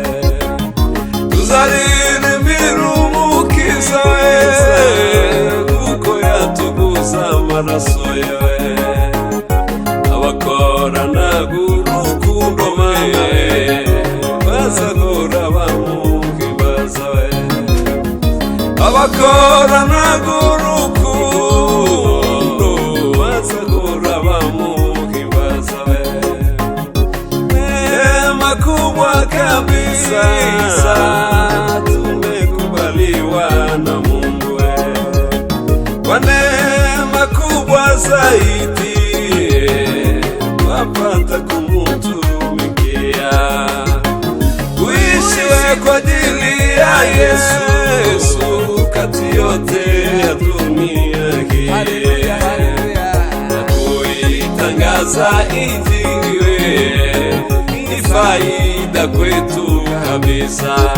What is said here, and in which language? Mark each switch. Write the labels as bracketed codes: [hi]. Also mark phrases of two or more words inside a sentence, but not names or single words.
[rw] tuzaririmbira umukiza we kuko yatuguza amaraso yawe abakoranaga urukundo mawe bazahora bamuhimbaza we abakoranaga urukundo bazahora bamuhimbaza we [sw] neema kubwa kabisa tumekubaliwa na Mungu we kwa neema kubwa zaidi wapata kumutumikia kuishi kwa ajili ya Yesu kati yote ya dunia hii na kuitangaza Injili we ni faida kwetu kabisa